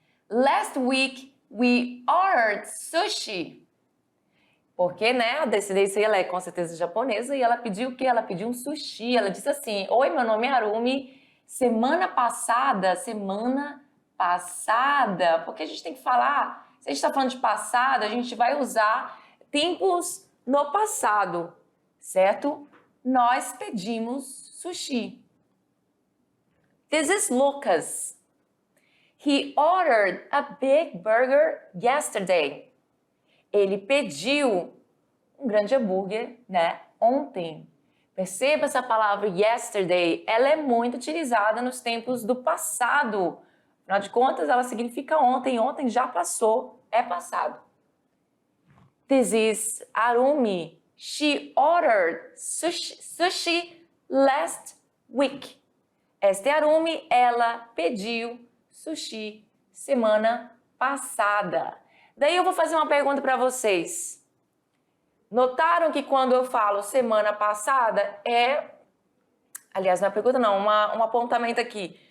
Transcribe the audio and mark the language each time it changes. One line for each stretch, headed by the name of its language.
English: Last week we ordered sushi.
Portuguese: Porque, né, a descendência ela é com certeza japonesa e ela pediu o quê? Ela pediu um sushi. Ela disse assim: Oi, meu nome é Arumi. Semana passada, porque a gente tem que falar, se a gente está falando de passado, a gente vai usar tempos no passado, certo? Nós pedimos sushi.
English: This is Lucas. He ordered a big burger yesterday.
Portuguese: Ele pediu um grande hambúrguer, né, ontem. Perceba essa palavra yesterday, ela é muito utilizada nos tempos do passado. Afinal de contas, ela significa ontem. Ontem já passou, é passado.
English: This is Arumi. She ordered sushi last week.
Portuguese: Esta é Arumi, ela pediu sushi semana passada. Daí eu vou fazer uma pergunta para vocês. Notaram que quando eu falo semana passada aliás, não é pergunta não, um apontamento aqui.